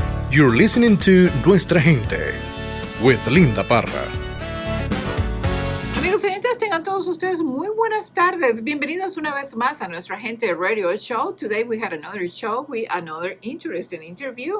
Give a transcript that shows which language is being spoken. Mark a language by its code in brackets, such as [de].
[en] You're listening to Nuestra Gente with Linda Parra. [es] Amigos oyentes, tengan todos ustedes muy buenas tardes. Bienvenidos una vez más a Nuestra Gente Radio Show. [en] Today we had another show with another interesting interview.